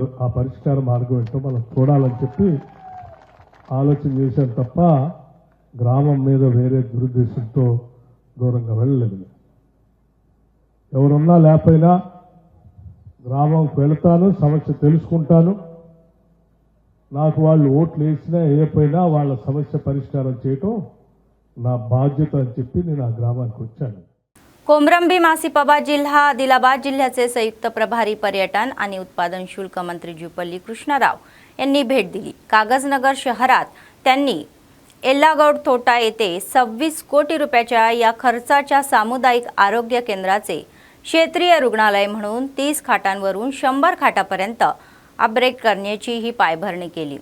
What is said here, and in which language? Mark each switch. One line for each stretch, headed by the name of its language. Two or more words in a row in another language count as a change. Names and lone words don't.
Telugu: ఆ పరిష్కార మార్గం ఏంటో మనం చూడాలని చెప్పి ఆలోచన చేశాను తప్ప గ్రామం మీద వేరే దురుద్దేశంతో దూరంగా వెళ్ళలేదు। ఎవరున్నా లేకపోయినా గ్రామంకి వెళ్తాను, సమస్య తెలుసుకుంటాను। నాకు వాళ్ళు ఓట్లు వేసినా వేయకపోయినా వాళ్ళ సమస్య పరిష్కారం చేయటం నా బాధ్యత అని చెప్పి నేను ఆ గ్రామానికి వచ్చాను।
Marathi: कोमरम भीम आसिफाबाद जिल्हा आदिलाबाद जिल्ह्याचे संयुक्त प्रभारी पर्यटन आणि उत्पादन शुल्क मंत्री जुपल्ली कृष्णराव यांनी भेट दिली। कागजनगर शहरात त्यांनी एल्लागौड तोटा येथे 26 कोटी रुपयाच्या या खर्चाच्या सामुदायिक आरोग्य केंद्राचे क्षेत्रीय रुग्णालय म्हणून 30 खाटांवरून 100 खाटापर्यंत अपग्रेड करण्याची ही पायभरणी केली।